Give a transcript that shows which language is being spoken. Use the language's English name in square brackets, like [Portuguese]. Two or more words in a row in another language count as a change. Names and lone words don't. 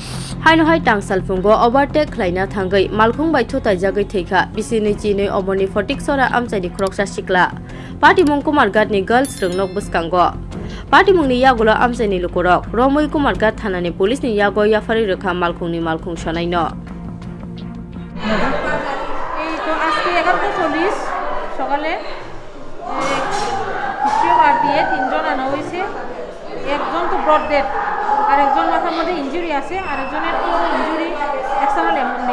[Kok Borok] Haino hai tang salfungo overtake khlaina thangai malkhung bai thotai jagai theikha bisini chini oboni fotik sora amchani kroksa sikla party mung Kumar Gat ni girls rungnok buskango party mung ni yagulo amchani lukorok Romoi Kumar Gat thana ni police ni yago yafari rekha malkhung ni malkhung sonaino [Bangla] এই তো আজকে 11:40 সকালে দ্বিতীয় বার দিয়ে তিনজন আনা হয়েছে একজন তো ব্রড ডেড আর একজন মাথার মধ্যে ইনজুরি আছে আর একজনের তো ইনজুরি এক্সটার্নাল এমন নেই